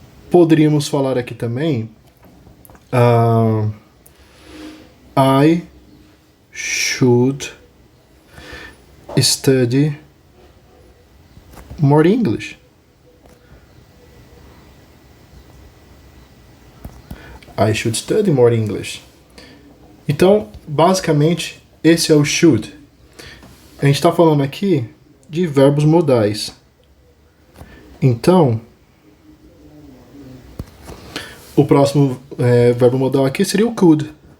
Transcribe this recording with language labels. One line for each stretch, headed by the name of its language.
Portuguese: Poderíamos falar aqui também
English: I should study more English. I should study more English.
Portuguese: Então, basicamente, esse é o should. A gente está falando aqui de verbos modais. Então, o próximo verbo modal aqui seria o could.